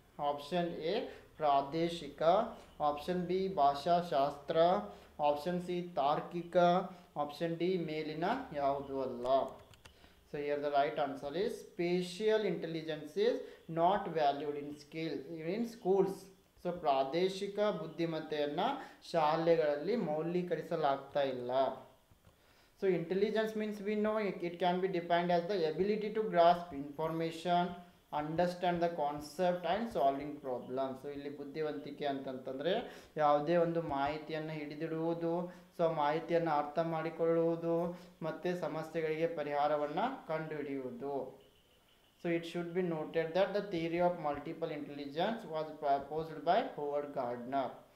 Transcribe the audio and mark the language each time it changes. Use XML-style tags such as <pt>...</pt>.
<kn>Option A ಪ್ರಾದೇಶಿಕ, option B ಭಾಷಾಶಾಸ್ತ್ರ, option C ತಾರ್ಕಿಕ, option D ಮೇಲಿನ ಯಾವುದು ಅಲ್ಲ.</kn> <en>So here the right answer is spatial intelligence is not valued in schools.</en> <kn>So ಪ್ರಾದೇಶಿಕ ಬುದ್ಧಿಮತ್ತೆಯನ್ನು ಶಾಲೆಗಳಲ್ಲಿ ಮೌಲ್ಯೀಕರಿಸಲಾಗ್ತಾ ಇಲ್ಲ.</kn> <en>So intelligence means we know it can be defined as the ability to grasp information, understand the concept and solving problem.</en> <kn>So ಇಲ್ಲಿ ಬುದ್ಧಿವಂತಿಕೆ ಅಂತಂತಂದರೆ ಯಾವುದೇ ಒಂದು ಮಾಹಿತಿಯನ್ನು ಹಿಡಿದಿಡುವುದು, so ಮಾಹಿತಿಯನ್ನು ಅರ್ಥ ಮಾಡಿಕೊಳ್ಳುವುದು ಮತ್ತು ಸಮಸ್ಯೆಗಳಿಗೆ ಪರಿಹಾರವನ್ನು ಕಂಡುಹಿಡಿಯುವುದು.</kn> <en>So it should be noted that the theory of multiple intelligence was proposed by Howard Gardner.</en>